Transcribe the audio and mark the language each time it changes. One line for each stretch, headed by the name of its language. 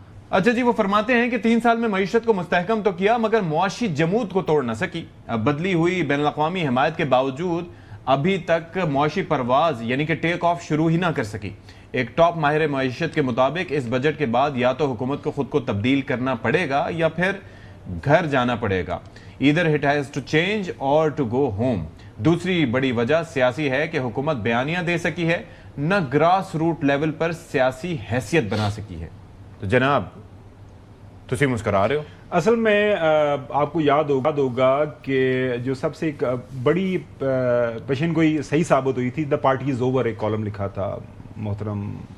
Urdu: اچھا جی، وہ فرماتے ہیں کہ 3 سال میں معیشت کو مستحکم تو کیا مگر معاشی جمود کو توڑ نہ سکی. بدلی ہوئی بین الاقوامی حمایت کے باوجود ابھی تک معاشی پرواز یعنی کہ ٹیک آف شروع ہی نہ کر سکی. ایک ٹاپ ماہر معیشت کے مطابق اس بجٹ کے بعد یا تو حکومت کو خود کو تبدیل کرنا پڑے گا یا پھر گھر جانا پڑے گا.
English: either it has to change or to go home.
Urdu: دوسری بڑی وجہ سیاسی ہے کہ حکومت بیانیہ دے سکی ہے، نہ گراس روٹ لیول پر سیاسی حیثیت بنا سکی ہے. تو جناب تسی مسکرا رہے ہو. اصل میں آپ کو یاد ہوگا کہ جو سب سے ایک بڑی پیشن گوئی صحیح ثابت ہوئی تھی،
English: the party is over,
Urdu: ایک کالم لکھا تھا محترم